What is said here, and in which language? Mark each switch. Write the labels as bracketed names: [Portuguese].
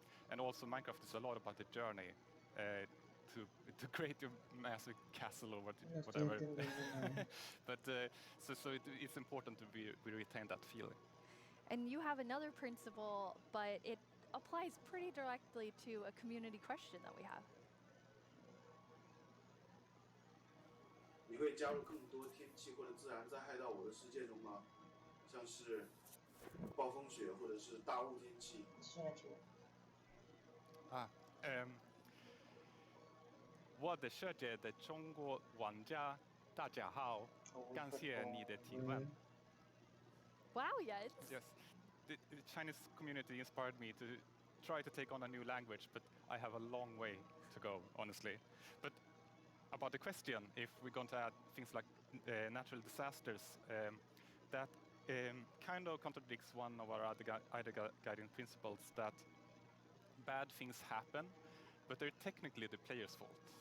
[English] And also Minecraft is a lot about the journey to create your massive castle or whatever. But so it's important to we retain that feeling. And you have another principle, but it applies pretty directly to a community question that we have. [Chinese] 你会加入更多天气或者自然灾害到我的世界中吗？像是暴风雪或者是大雾天气。我的世界的中国玩家，大家好，感谢你的提问。 [English] Wow, yes. Yes, the Chinese community inspired me to try to take on a new language, but I have a long way to go, honestly. But about the question, if we're going to add things like natural disasters, that kind of contradicts one of our other guiding principles, that bad things happen, but they're technically the player's fault.